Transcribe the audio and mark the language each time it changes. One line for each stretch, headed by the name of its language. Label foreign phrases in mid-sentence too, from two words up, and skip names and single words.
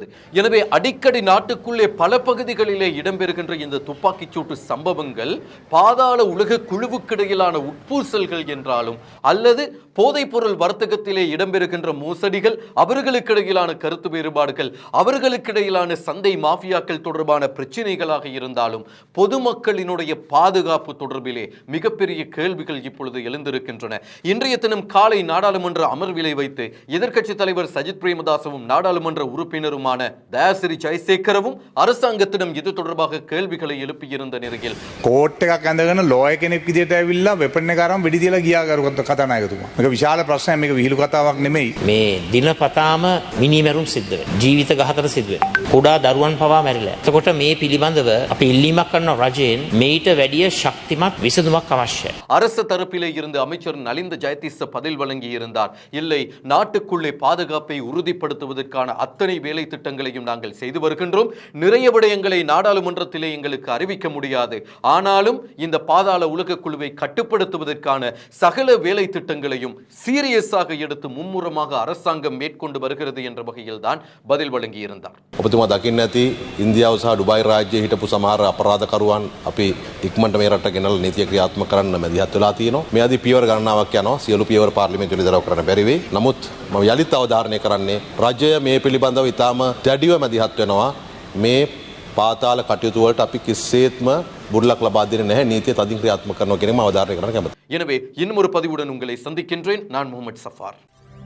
Tamil: எனவே அடிக்கடி நாட்டுக்குள்ளே பல பகுதிகளிலே இடம்பெறுகின்ற இந்த துப்பாக்கிச் சூட்டு சம்பவங்கள் பாதாள உலக குழுவுக்கிடையிலான உட்பூசல்கள் என்றாலும், அல்லது போதைப் பொருள் வர்த்தகத்திலே இடம்பெறுகின்ற மோசடிகள், அவர்களுக்கிடையிலான கருத்து வேறுபாடுகள், அவர்களுக்கிடையிலான சந்தை மாஃபியாக்கள் தொடர்பான பிரச்சனைகளாக இருந்தாலும், பொதுமக்களினுடைய பாதுகாப்பு தொடர்பிலே மிகப்பெரிய கேள்விகள் இப்பொழுது எழுந்திருக்கின்றன. இன்றைய தினம் காலை நாடாளுமன்ற அமர்விலை வைத்து எதிர்க்கட்சி தலைவர் சஜித் பிரேமதாசவும் நாடாளுமன்ற உறுப்பினருமான தயாசிறி ஜெயசேகரவும் அரசாங்கத்திடம் இது தொடர்பாக கேள்விகளை எழுப்பியிருந்த நிலையில்
Sinhala: கோர்ட் එකක් ඇඳගෙන ලෝය කෙනෙක් විදියට ඇවිල්ලා වෙපන් එක අරන් වෙඩි තියලා ගියා කතානායකතුමා. මේක විශාල ප්‍රශ්නයක්. මේක විහිළු කතාවක් නෙමෙයි. මේ දිනපතාම මිනිමැරුම් සිද්ධ වෙනවා. ජීවිත ඝාතන සිද්ධ වෙනවා. කුඩා දරුවන් පවා මැරිලා. එතකොට මේ පිළිබඳව අපි ඉල්ලීමක් කරන රජයෙන් මේට වැඩිය ශක්තිමත් විසඳුමක් අවශ්‍යයි.
Tamil: அரசு தரப்பிலே இருந்து அமைச்சர் நலிந்த ஜெயதீச பதில் வழங்கி இருந்தார். இல்லை, நாட்டுக்குள்ளே பாதுகாப்பை உறுதிப்படுத்துவதற்கான அத்தனை வேலை திட்டங்களையும் நாங்கள் செய்து வருகின்றோம். நிறைய விடயங்களை நாடாளுமன்றத்திலே எங்களுக்கு அறிவிக்க முடியாது. ஆனாலும் இந்த பாதாள உலக குழுவை கட்டுப்படுத்துவதற்கான சகல வேலை திட்டங்களையும் சீரியஸாக எடுத்து மும்முரமாக அரசாங்கம் மேற்கொண்டு வருகிறது என்ற வகையில் தான் பதில் வழங்கி இருந்தார்.
Sinhala: ඔබතුමා දකින්න ඇති ඉන්දියාව සහ ඩුබායි රාජ්‍යයේ හිටපු සමහර අපරාධකරුවන් අපි ඉක්මනට මේ රට ගෙනල්ලා නීතිය ක්‍රියාත්මක කරන්න මැදිහත් වෙලා තියෙනවා. මේ ආදී පියවර ගණනාවක් යනවා. සියලු පියවර පාර්ලිමේන්තුවේ දරව කරන්න බැරි වෙයි. නමුත් මම යලිත් අවධාරණය කරන්නේ රජය මේ පිළිබඳව ඉතාම දැඩිව මැදිහත් වෙනවා. මේ පාතාල කටයුතු වලට අපි කිසිසේත්ම බුරුලක් ලබා දෙන්නේ නැහැ. නීතිය තදින් ක්‍රියාත්මක කරනවා කියන එක මම අවධාරණය කරන්න කැමතියි.
Tamil: எனவே இன்னும் ஒரு பதிவுடன் உங்களை சந்திக்கின்றேன். நான் முகமது சஃபார்.